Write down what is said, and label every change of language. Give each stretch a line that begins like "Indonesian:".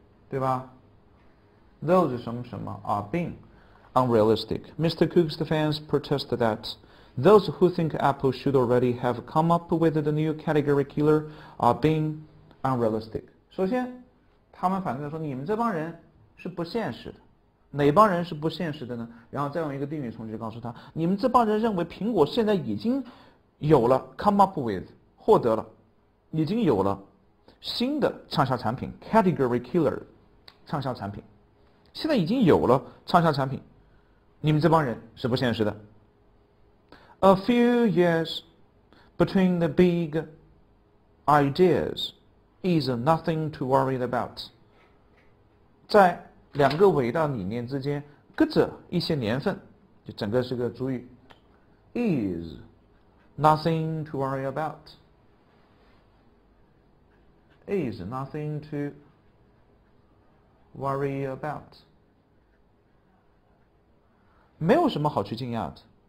Chinese: 对吧
English: ？Those
Chinese: 什么什么
English: are being unrealistic. Mr. Cook's fans protest that those who think Apple should already have come up with the new category killer are being unrealistic.
Chinese: 首先，他们反对说你们这帮人是不现实的。哪帮人是不现实的呢？然后再用一个定语从句告诉他，你们这帮人认为苹果现在已经有了
English: come up with，
Chinese: 获得了，已经有了新的畅销产品
English: category killer。
Chinese: 畅销产品，现在已经有了畅销产品，你们这帮人是不现实的。
English: A few years between the big ideas is nothing to worry about。
Chinese: 在两个伟大理念之间隔着一些年份，就整个是个主语 ，
English: is nothing to worry about。
Chinese: is nothing to worry about， 没有什么好去惊讶的。